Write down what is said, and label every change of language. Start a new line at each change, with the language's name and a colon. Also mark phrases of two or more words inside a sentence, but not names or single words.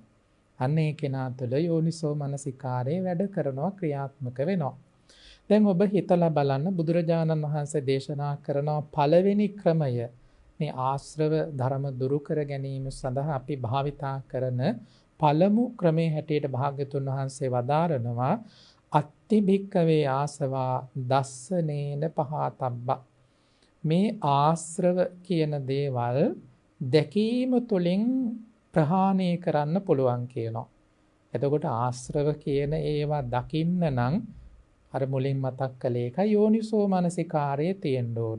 Sinhala: අන්න ඒ කෙනා තුළ යෝනිසෝ මනසිකාරයේ වැඩ කරනවා, ක්‍රියාත්මක වෙනවා. දැන් ඔබ හිතලා බලන්න බුදුරජාණන් වහන්සේ දේශනා කරන පළවෙනි ක්‍රමය මේ ආශ්‍රව ධර්ම දුරු කර ගැනීම සඳහා අපි භාවිතා කරන පළමු ක්‍රමයේ හැටියට භාග්‍යතුන් වහන්සේ වදාරනවා
Pali: අත්ති භික්කවේ ආසවා දස්සනේන පහතබ්බා.
Sinhala: මේ ආශ්‍රව කියන දේවල් දැකීම තුළින් ප්‍රහාණය කරන්න පුළුවන් කියනවා. එතකොට ආශ්‍රව කියන ඒවා දකින්න නම් අර මුලින් මතක් කළේ එක යෝනිසෝ මනසිකාරයේ තියෙන්න ඕන.